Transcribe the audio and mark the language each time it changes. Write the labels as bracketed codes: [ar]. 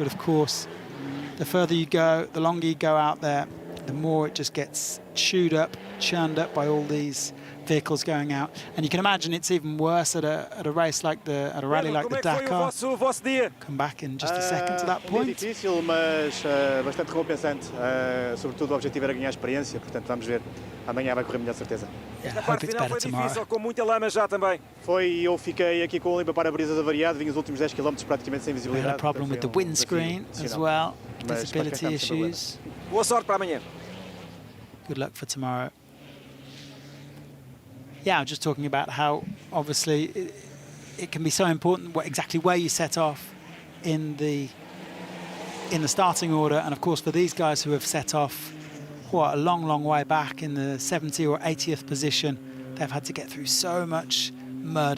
[en] But of course, the further you go, the longer you go out there, the more it just gets churned up by all these vehicles going out. And you can imagine it's even worse at a race like a rally like the Dakar. Come back in just a second to that point. [pt] Difícil, mas bastante recompensante. Sobretudo o objetivo era ganhar experiência, portanto vamos ver. Amanhã vai correr melhor, certeza. [en] Yeah, I hope it's better tomorrow. [pt] Com muita lama já também. Eu fiquei aqui com o limpa-para-brisas avariado, vim os últimos 10 km praticamente sem visibilidade. [en] We had a problem with the windscreen as well, visibility issues. [pt] Boa sorte para amanhã. [en] Good luck for tomorrow. Yeah, I'm just talking about how obviously it can be so important exactly where you set off in the starting order, and of course for these guys who have set off a long way back in the 70th or 80th position, they've had to get through so much mud.